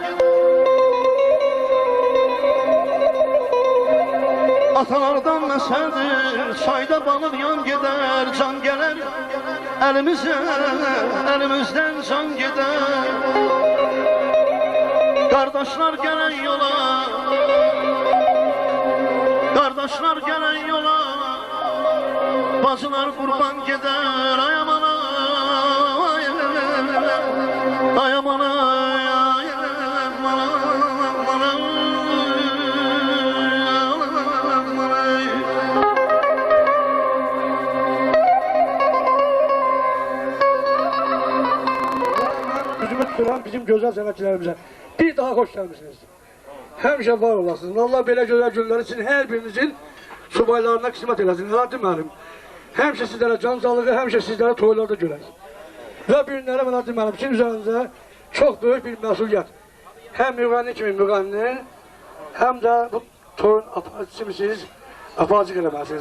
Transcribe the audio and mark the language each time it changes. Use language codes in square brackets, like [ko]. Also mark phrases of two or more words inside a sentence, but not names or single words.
[az] Atalardan məsəldir, çayda balıq yan gedər. Can gələr əlimizə, əlimizdən can gedər. Qardaşlar gələn yola, [tr] kardeşler gelen yola, [az] bacılar [tr] kurban gider. [az] Ay aman ay, ay aman ay, ay aman ay. [tr] Yüzümü tutulan bizim güzel sanatçılarımıza bir daha hoş gelmişsiniz. [az] Həmişə var olasınız. Allah belə gözəl günləri sizin hər birinizin subaylarına qismət eləsin. Elə deməlim. Həmişə sizlərə can sağlığı, həmişə sizlərə toylarda görək. Və bu günlərə mənə deməlim ki, üzərinizə çox böyük bir məsuliyyət. Həm müğənni kimi müğənni, həm də bu toyun aparıcısınız, aparıcı eləməsiniz.